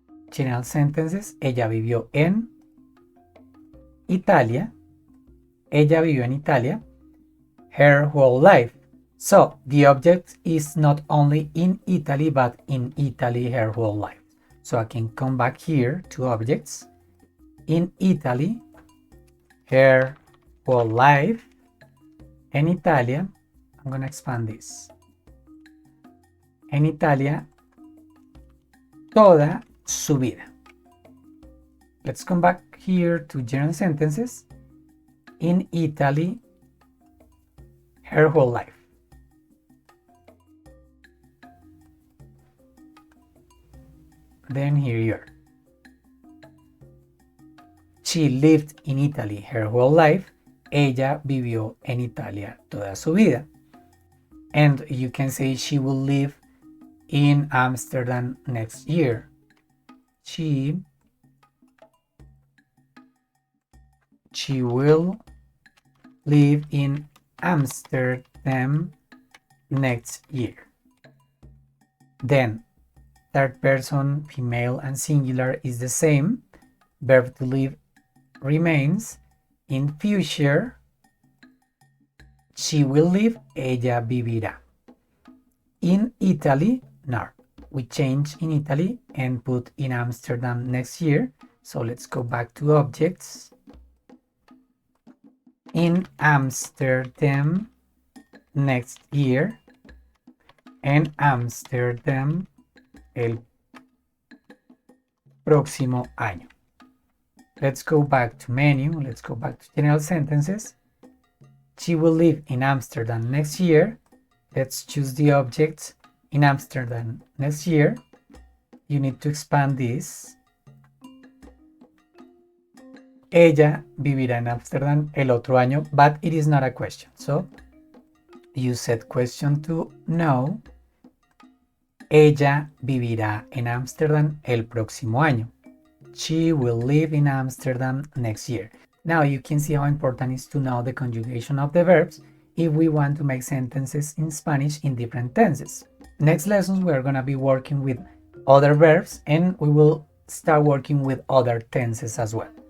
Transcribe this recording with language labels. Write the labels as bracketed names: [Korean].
[English] General sentences, [Spanish] ella vivió en Italia. Ella vivió en Italia [English] her whole life. So the object is not only in Italy, but in Italy her whole life. So I can come back here to objects. In Italy, her whole life. [Spanish] En Italia, [English] I'm going to expand this. [Spanish] En Italia, toda su vida. [English] Let's come back here to general sentences. In Italy, her whole life. Then here you are. She lived in Italy her whole life. [Spanish] Ella vivió en Italia toda su vida. [English] And you can say she will live in Amsterdam next year. She will live in Amsterdam next year. Then third person, female and singular is the same. Verb to live remains. In future, she will live, [Spanish] ella vivirá. [English] In Italy, no. We change in Italy and put in Amsterdam next year. So let's go back to objects. In Amsterdam next year. [Spanish] En Amsterdam el próximo año. [English] Let's go back to menu. Let's go back to general sentences. She will live in Amsterdam next year. Let's choose the object in Amsterdam next year. You need to expand this. [Spanish] Ella vivirá en Amsterdam el otro año, [English] but it is not a question. So you set question to no. [Spanish] Ella vivirá en Amsterdam el próximo año. [English] She will live in Amsterdam next year. Now you can see how important it is to know the conjugation of the verbs if we want to make sentences in Spanish in different tenses. Next lessons we are going to be working with other verbs and we will start working with other tenses as well.